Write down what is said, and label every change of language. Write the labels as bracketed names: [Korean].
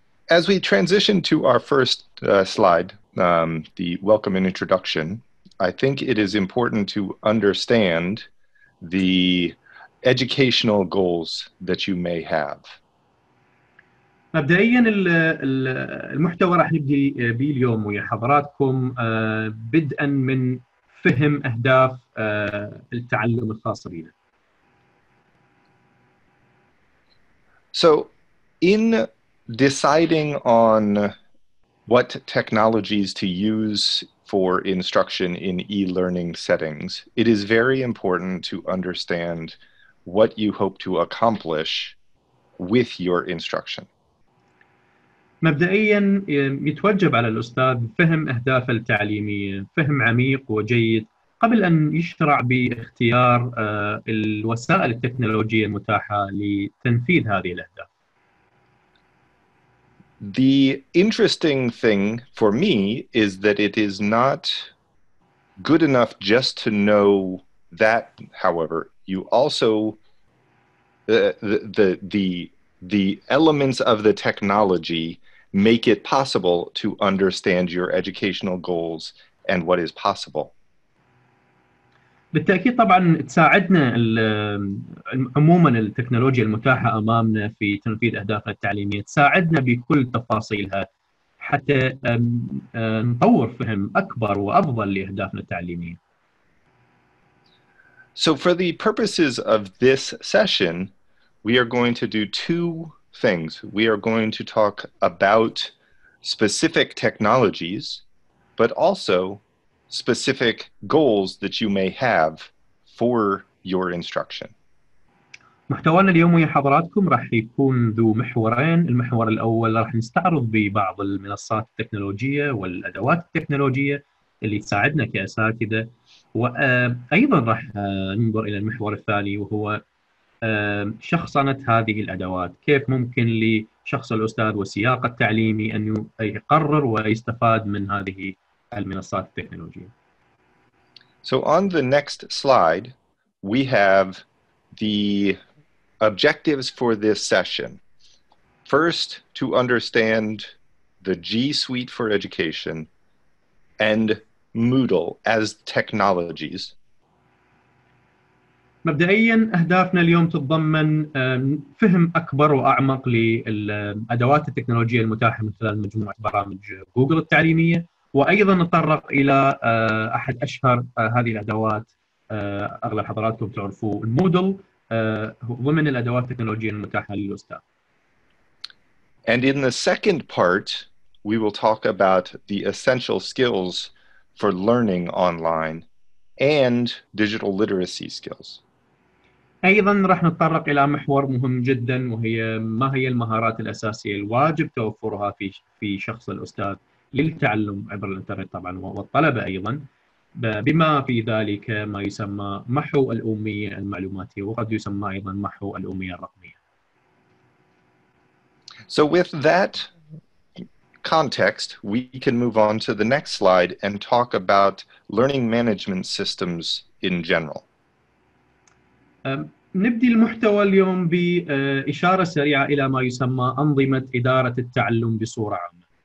[English] As we transition to our first slide, the welcome and introduction, I think it is important to understand the educational goals that you may have. [Arabic] مبدئيا المحتوى راح نبدي به اليوم ويا حضراتكم بدءا من فهم أهداف التعلم الخاصة بنا. [English] So in deciding on what technologies to use for instruction in e-learning settings, it is very important to understand what you hope to accomplish with your instruction. [Arabic] مبدئيا يتوجب على الأستاذ فهم أهدافه التعليمية، فهم عميق وجيد قبل أن يشرع باختيار الوسائل التكنولوجية المتاحة لتنفيذ هذه الأهداف. [English] The interesting thing for me is that it is not good enough just to know that, however, you also, the elements of the technology make it possible to understand your educational goals and what is possible. [Arabic] بالتأكيد طبعا تساعدنا عموما التكنولوجيا المتاحة أمامنا في تنفيذ أهدافنا التعليمية، تساعدنا بكل تفاصيلها حتى نطور فهم أكبر وأفضل لأهدافنا التعليمية. [English] So for the purposes of this session, we are going to do two things. We are going to talk about specific technologies, but also specific goals that you may have for your instruction. [Arabic] محتوانا اليوم ويا حضراتكم راح يكون ذو محورين. المحور الأول راح نستعرض ببعض المنصات التكنولوجية والأدوات التكنولوجية اللي تساعدنا كأساتذة، وأيضا راح ننظر إلى المحور الثاني وهو شخصنة هذه الأدوات، كيف ممكن لشخص الأستاذ والسياق التعليمي أن يقرر ويستفاد من هذه المنصات التكنولوجية. [English] So on the next slide, we have the objectives for this session. First, to understand the G Suite for Education and Moodle as technologies. [Arabic] مبدئيا أهدافنا اليوم تتضمن فهم أكبر وأعمق للأدوات التكنولوجية المتاحة من خلال مجموعة برامج جوجل التعليمية، وأيضا نتطرق إلى أحد أشهر هذه الأدوات، أغلب حضراتكم تعرفوا المودل، ضمن الأدوات التكنولوجية المتاحة للأستاذ. [English] And in the second part, we will talk about the essential skills for learning online and digital literacy skills. [Arabic] أيضا راح نتطرق إلى محور مهم جدا، وهي ما هي المهارات الأساسية الواجب توفرها في شخص الأستاذ للتعلم عبر الإنترنت طبعا، والطلبة أيضا، بما في ذلك ما يسمى محو الأمية المعلوماتية، وقد يسمى أيضا محو الأمية الرقمية. [English] So with that context, we can move on to the next slide and talk about learning management systems in general. [Arabic] نبدي المحتوى اليوم بإشارة سريعة إلى ما يسمى أنظمة إدارة التعلم بصورة عامة.